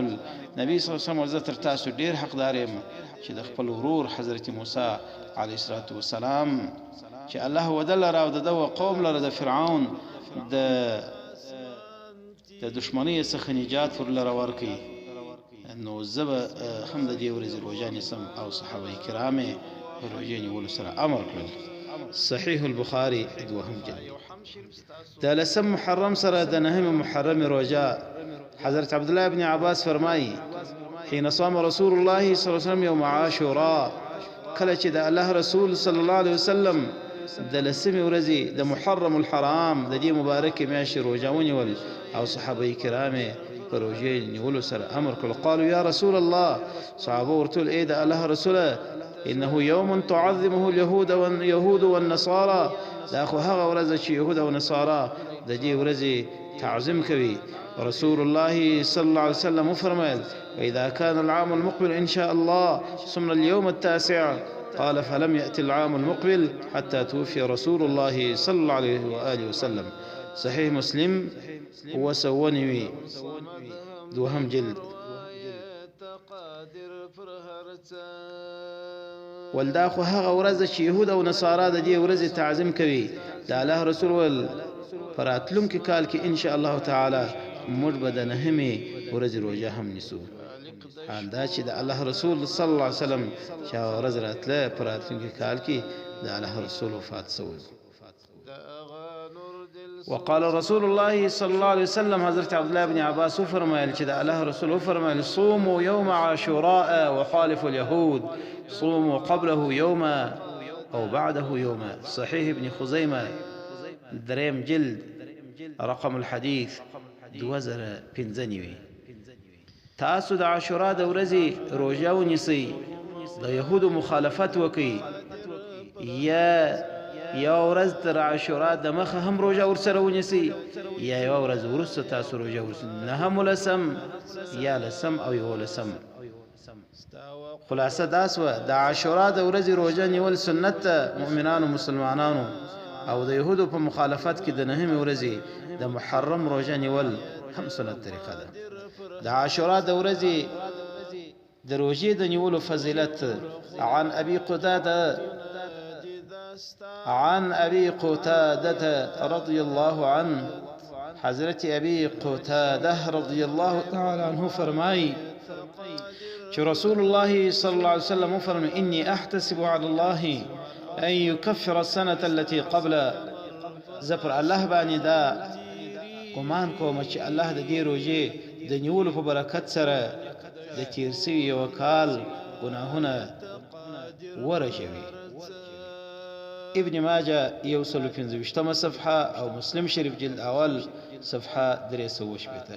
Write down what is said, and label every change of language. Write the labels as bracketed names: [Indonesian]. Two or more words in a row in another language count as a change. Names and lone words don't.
[Pashto] نبی [Arabic] صلی الله علیه وسلم [Pashto] تر تاسو ډیر حقدار یم چې د خپل ورور حضرت موسی [Arabic] علیه السلام [Pashto] چې الله ودل راو د قوم لره د فرعون د دشمنی څخه نجات ورلره ورکي. نو زب هم د دې ورځې روزه نیسم او صحابه کرام روزه نیولو سره امر کړل. صحیح البخاري دوهم جلد. د لسم محرم سره د نهم محرم روزه حضرت عبد الله بن عباس فرمایي [Arabic] حين صام رسول الله صلی الله علیه وسلم يوم عاشوراء، [Pashto] کله چې د الله رسول [Arabic] صلی الله علیه وسلم [Pashto] د لسمې ورځې د محرم الحرام د دې مبارکې میاشتې روزه ونیول او صحابه کرام په روزه نیولو سره امر کړ. [Arabic] قالوا یا رسول الله، [Pashto] صحابه ورته ای د الله رسوله [Arabic] انه يوم تعظمه اليهود والنصارى، [Pashto] دا خو هغه ورځ چې يهود او نصارا د دې ورځې تعظیم کوي. [Arabic] رسول الله صلى الله عليه وسلم فرمایل واذا كان العام المقبل ان شاء الله صمنا اليوم التاسع. قال فلم يأتي العام المقبل حتى توفي رسول الله صلى الله عليه وآله وسلم. [Pashto] صحيح مسلم وسونوي دوهم جلد. ولدا خو هغه ورځ چې يهود او نصارا د دې ورځې تعظیم کوي. د الله رسول ول فراتلونکي کال کې [Arabic] ان شاء الله تعالی [Pashto] موږ به د نهمې ورځې روزه هم نیسو. حال دا چې د الله رسول [Arabic] صلی الله علیه وسلم [Pashto] چې ورځ راتله فراتلونکي کال کې د الله رسول وفات شوی. [Arabic] وقال رسول الله صلى الله عليه وسلم، [Pashto] حضرت عبد الله بن عباس فرمایل چې د الله رسول فرمایل [Arabic] صوموا يوم عاشوراء وخالفوا اليهود، صوموا قبله يوما او بعده يوما. [Pashto] صحيح ابن خزيمه دريم جلد [Arabic] رقم الحديث [Pashto] 2015. تاسو د عاشورا د ورځې روزه ونیسئ، د يهودو مخالفت وکئ، یا ورځ تر عاشورا د مخه هم روزه ورسره ونیسئ، یا یو ورځ وروسته تاسو روزه ورسئ. نهم لسم یا لسم او یو لسم. خلاصه دا سوه د عاشورا د ورځې روزه نیول سنت مؤمنانو مسلمانانو، او د يهودو په مخالفت کې د نهمې ورځې د محرم روزه نیول هم سنت طریقه ده. د عاشورا د ورځې د روزې د نیولو فضیلت [Arabic] عن ابي قتاده رضي الله عنه، [Pashto] حضرت ابي قتاده [Arabic] رضي الله تعالى عنه [Pashto] فرمایي چې [Arabic] رسول الله صلى الله عليه وسلم [Pashto] فرمى [Arabic] اني احتسب على الله ان يكفر السنه التي قبل. [Pashto] زفر الله باندې دا ګمان کوم چې الله د دې روزې د نیولو په برکت سره د تیر سوي یو کال ګناهونه ورشوي. ابن ماجه 115 صفحه او مسلم شریف جلد اول صفحه 318.